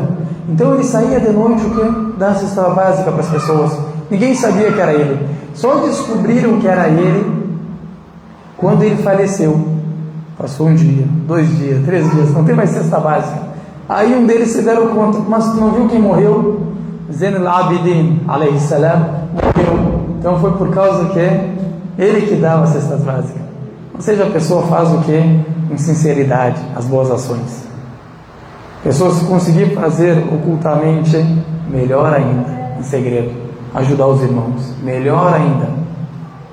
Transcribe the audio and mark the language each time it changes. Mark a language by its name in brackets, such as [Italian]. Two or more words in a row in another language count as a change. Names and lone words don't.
[Portuguese] Então ele saía de noite o que? Dar cesta básica para as pessoas. Ninguém sabia que era ele. Só descobriram que era ele quando ele faleceu. Passou um dia, 2 dias, 3 dias, não tem mais cesta básica. Aí um deles se deram conta: mas tu não viu quem morreu? Zain al-Abidin, [Arabic] عليه السلام, [Portuguese] morreu. Então foi por causa que ele que dava as cestas básicas. Ou seja, a pessoa faz o que? Com sinceridade, as boas ações. A pessoa, se conseguir fazer ocultamente, melhor ainda, em segredo, ajudar os irmãos, melhor ainda.